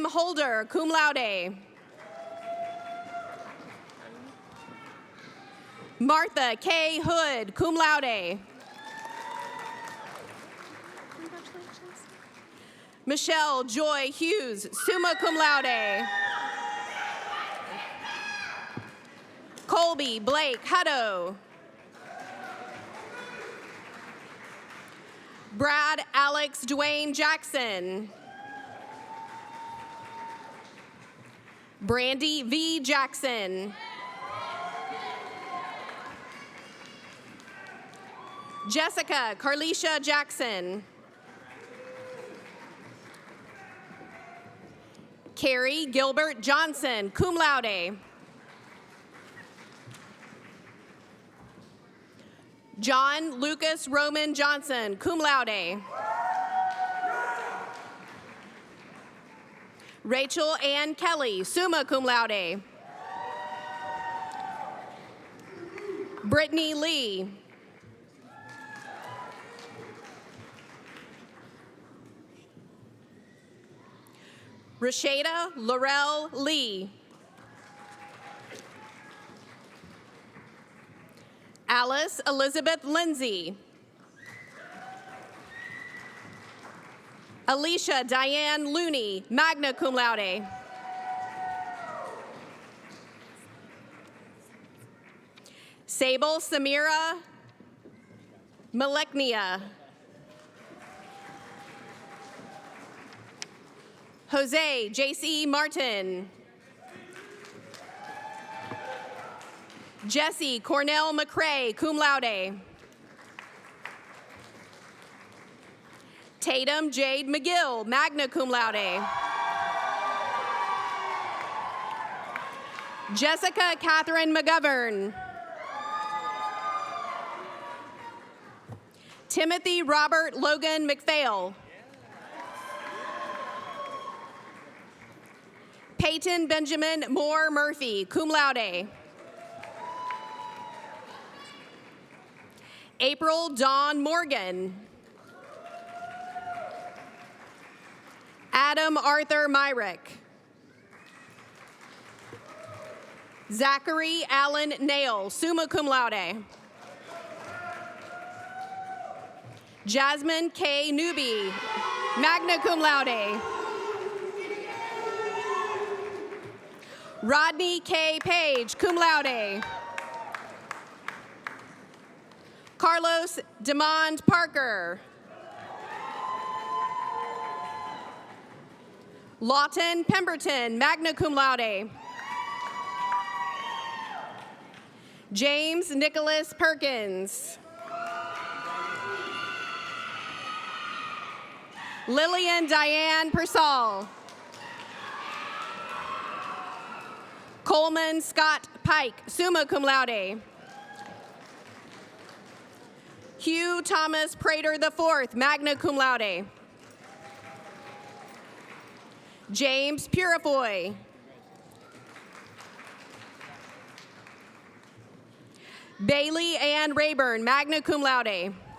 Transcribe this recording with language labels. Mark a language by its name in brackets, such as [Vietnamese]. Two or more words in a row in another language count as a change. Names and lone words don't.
[English] Holder, [Latin] cum laude. [English] Martha K. Hood, [Latin] cum laude. [English] Michelle Joy Hughes, [Latin] summa cum laude. [English] Colby Blake Hutto. Brad Alex Dwayne Jackson. Brandy V. Jackson. Jessica Carlisha Jackson. Carrie Gilbert Johnson, [Latin] cum laude. [English] John Lucas Roman Johnson, [Latin] cum laude. [English] Rachel Ann Kelly, [Latin] summa cum laude. [English] Brittany Lee. Rashada Laurel Lee. Alice Elizabeth Lindsay. Alicia Diane Looney, [Latin] magna cum laude. [English] Sable Samira Maleknia. Jose J.C. Martin. Jesse Cornell McCrae, [Latin] cum laude. [English] Tatum Jade McGill, [Latin] magna cum laude. [English] Jessica Catherine McGovern. Timothy Robert Logan McPhail. Peyton Benjamin Moore Murphy, [Latin] cum laude. [English] April Dawn Morgan. Adam Arthur Myrick. Zachary Allen Nail, [Latin] summa cum laude. [English] Jasmine K. Newby, [Latin] magna cum laude. [English] Rodney K. Page, [Latin] cum laude. [English] Carlos Demond Parker. Lawton Pemberton, [Latin] magna cum laude. [English] James Nicholas Perkins. Lillian Diane Persall. Coleman Scott Pike, [Latin] summa cum laude. [English] Hugh Thomas Prater IV, [Latin] magna cum laude. [English] James Purifoy. Bailey Ann Rayburn, [Latin] magna cum laude.